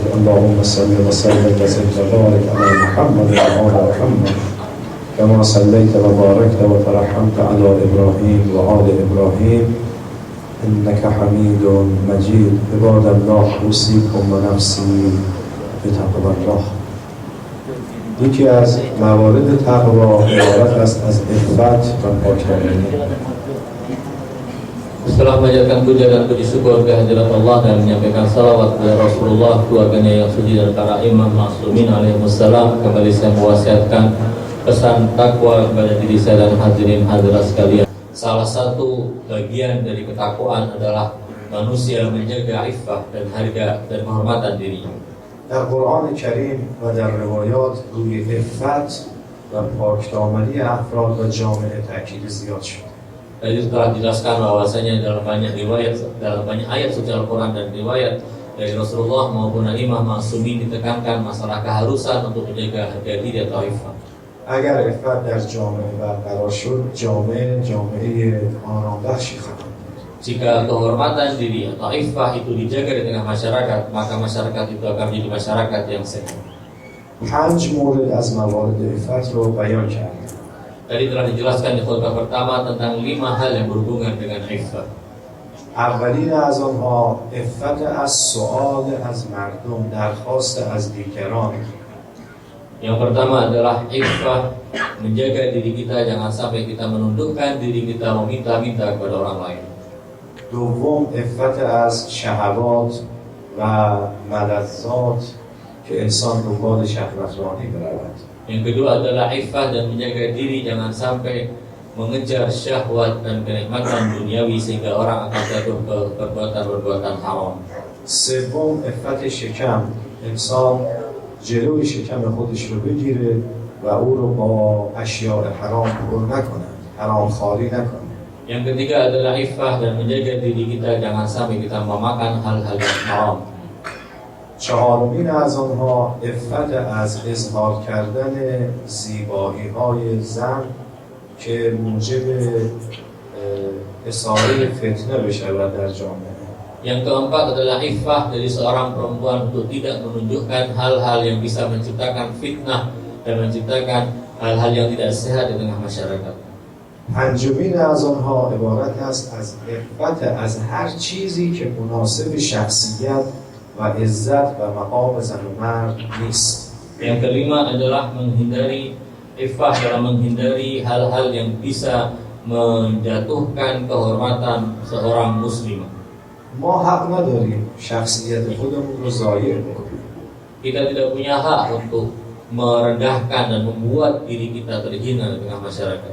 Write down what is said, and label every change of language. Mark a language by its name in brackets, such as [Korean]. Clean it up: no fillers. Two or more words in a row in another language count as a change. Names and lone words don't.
[Arabic] اللهم صل وسلم وزد وبارك على محمد وعلى محمد كما صليت وباركت وترحمت على إبراهيم وآل إبراهيم إنك حميد مجيد. عباد الله أوصيكم ونفسي بتقوى الله. [Persian] یکی از موارد تقوا عبارت است از عفت و پاکدامنی. [Indonesian] Setelah menjalankan puja dan puji syukur kehadirat Allah dan menyampaikan salawat kepada Rasulullah, keluarganya yang suci dan para imam ma'sumin alaihissalam, kembali saya mewasiatkan pesan takwa kepada diri saya dan hadirin hadirat sekalian. Salah satu bagian dari ketakwaan adalah manusia menjaga iffah dan harga dan kehormatan dirinya. [Persian] در قرآن کریم و در روایات روی عفت و پاکدامنی افراد و جامعه تاکید زیاد شد. [Indonesian] Tadi telah dijelaskan bahwasanya dalam banyak riwayat, dalam banyak ayat suci Al-Quran dan riwayat dari Rasulullah maupun imam ma'sumin ditekankan masalah keharusan untuk menjaga harga diri atau iffah. [Persian] اگر عفت در جامعه برقرار شد جامعه آرامبخشی خواهد بود. [Indonesian] Jika kehormatan diri atau iffah itu dijaga di tengah masyarakat, maka masyarakat itu akan menjadi masyarakat yang sehat. [Persian] 5 مورد از موارد عفت رو بیان کردیم. [Indonesian] Tadi telah dijelaskan di khutbah pertama tentang 5 hal yang berhubungan dengan iffah. [Persian] اولین از آنها عفت از سؤال از مردم، درخواست از دیگران. [Indonesian] Yang pertama adalah iffah, menjaga diri kita jangan sampai kita menundukkan diri kita meminta-minta kepada orang lain. [Persian] دوم عفت از شهوات و ملذات که انسان دنبال شهوترانی برود. [Indonesian] Yang kedua adalah iffah dan menjaga diri jangan sampai mengejar syahwat dan kenikmatan duniawi sehingga orang akan jatuh ke perbuatan-perbuatan haram. [Persian] سوم عفت شکم، انسان جلوی شکم خودش رو بگیره و او رو با اشیاء حرام پر نکنند، حرام خاری نکنند. [Indonesian] Yang ketiga adalah iffah dan menjaga diri kita jangan sampai kita memakan hal-hal yang haram. [Persian] چهارمین از آنها عفت از اظهار کردن زیبایی های زن که موجب اثاره فتنه بشود در جامعه. [Indonesian] Yang keempat adalah iffah dari seorang perempuan untuk tidak menunjukkan hal-hal yang bisa menciptakan fitnah dan menciptakan hal-hal yang tidak sehat di tengah masyarakat. [Persian] پنجمین از آنها عبارت است از عفت از هر چیزی که مناسب شخصیت و عزت و مقام زن و مرد نیست. [Indonesian] Yang kelima adalah menghindari iffah dalam menghindari hal-hal yang bisa menjatuhkan kehormatan seorang muslimah. [Persian] ما حق نداریم شخصیت خودمون رو ضایع بکنیم. [Indonesian] Kita tidak punya hak untuk merendahkan dan membuat diri kita terhina di tengah masyarakat.